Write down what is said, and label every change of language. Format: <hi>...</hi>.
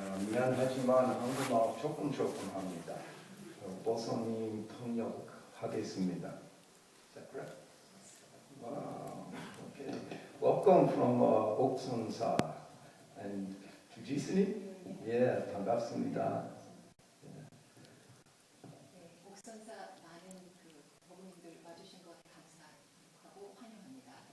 <ko>미안하지만 한국말 조금 합니다. 보성님 통역하겠습니다.</ko> <en>Is that correct? Wow. Okay. Welcome from 옥선사 and 주지스님.</en> <ko>예, 반갑습니다. 네, 옥선사 많은 법무님들 와주신 것 감사하고 환영합니다.</ko>